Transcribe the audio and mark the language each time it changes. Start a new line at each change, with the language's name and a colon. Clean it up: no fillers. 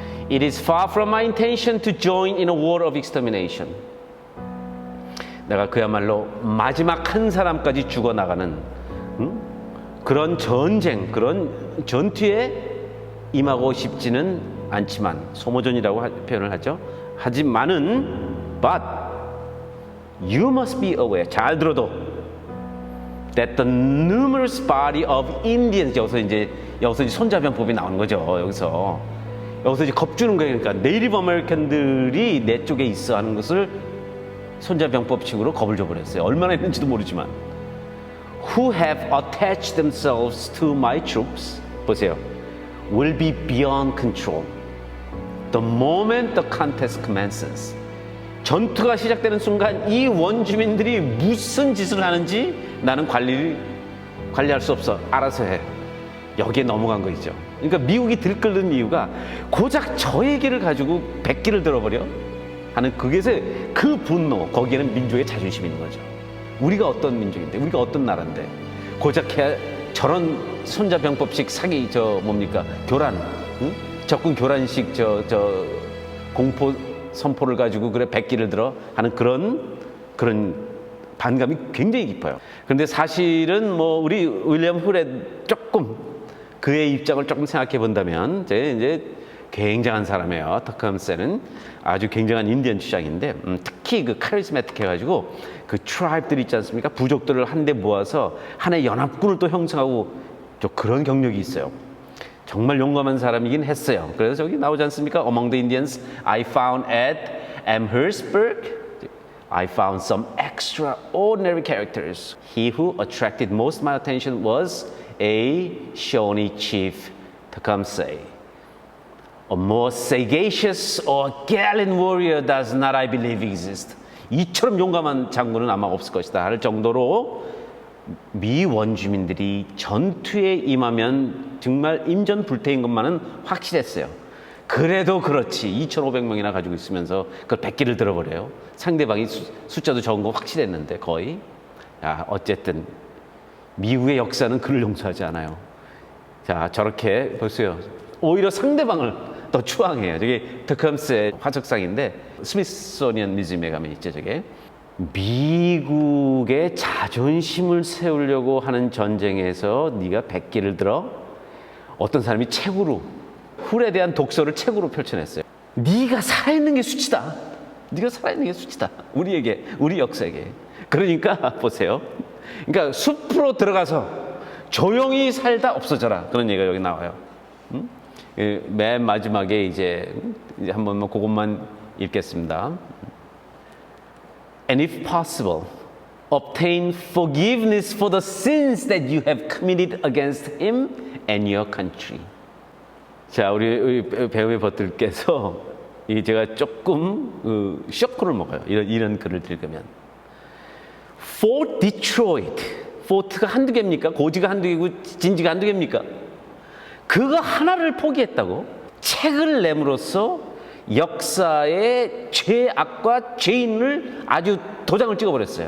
English: It is far from my intention to join in a war of extermination.
Korean: 내가 그야말로 마지막 한 사람까지 죽어나가는 그런 전쟁, 그런 전투에 임하고 싶지는 않지만 소모전이라고 표현을 하죠. 하지만은
English: but you must be aware.
Korean: 잘 들어도
English: that the numerous body of Indians
Korean: 여기서 이제 손자병법이 나오는 거죠. 여기서 여기서 이제 겁주는 거예요. 그러니까 네이티브 아메리칸들이 내 쪽에 있어 하는 것을 손자병법칙으로 겁을 줘버렸어요. 얼마나 했는지도 모르지만.
English: Who have attached themselves to my troops,
Korean: 보세요,
English: will be beyond control the moment the contest commences.
Korean: 전투가 시작되는 순간 이 원주민들이 무슨 짓을 하는지 나는 관리할 수 없어. 알아서 해. 여기에 넘어간 거죠. 그러니까 미국이 들끓는 이유가 고작 저 얘기를 가지고 백기를 들어버려 하는 그게서 그 분노, 거기에는 민족의 자존심이 있는 거죠. 우리가 어떤 민족인데, 우리가 어떤 나라인데 고작 저런 손자병법식 사기 교란, 응? 적군 교란식 공포 선포를 가지고 그래 백기를 들어 하는 그런 반감이 굉장히 깊어요. 그런데 사실은 뭐 우리 윌리엄 훌의 조금 그의 입장을 조금 생각해 본다면 이제 굉장한 사람이에요. 터컴스는 아주 굉장한 인디언 주장인데 특히 그 카리스마틱 해가지고 그 트라이브들 있지 않습니까? 부족들을 한데 모아서 하나의 연합군을 또 형성하고 좀 그런 경력이 있어요. 정말 용감한 사람이긴 했어요. 그래서 저기 나오지 않습니까?
English: Among the Indians I found at Amherstburg, I found some extraordinary characters. He who attracted most my attention was a Shawnee chief, Tecumseh. A more sagacious or gallant warrior does not, I believe, exist.
Korean: 이처럼 용감한 장군은 아마 없을 것이다 할 정도로 미 원주민들이 전투에 임하면 정말 임전불태인 것만은 확실했어요. 그래도 그렇지 2,500명이나 가지고 있으면서 그걸 백기를 들어버려요. 상대방이 숫자도 적은 거 확실했는데 거의. 야, 어쨌든 미국의 역사는 그를 용서하지 않아요. 자, 저렇게 보세요. 오히려 상대방을 더 추앙해요. 저게 터컴스의 화석상인데 스미소니언 뮤지엄에 가면 있죠. 저게 미국의 자존심을 세우려고 하는 전쟁에서 네가 백기를 들어. 어떤 사람이 책으로 훌에 대한 독서를 책으로 펼쳐냈어요. 네가 살아있는 게 수치다. 네가 살아있는 게 수치다. 우리에게, 우리 역사에게. 그러니까 보세요. 그러니까 숲으로 들어가서 조용히 살다 없어져라. 그런 얘기가 여기 나와요. 맨 마지막에 이제 한번 그것만 읽겠습니다.
English: And if possible, obtain forgiveness for the sins that you have committed against him and your country.
Korean: 자, 우리 배우의 버들께서 제가 조금 쇼크를 먹어요. 이런 글을 읽으면. Fort Detroit, 포트가 한두 개입니까? 고지가 한두 개고 진지가 한두 개입니까? 그거 하나를 포기했다고? 책을 내므로써 역사의 죄악과 죄인을 아주 도장을 찍어버렸어요.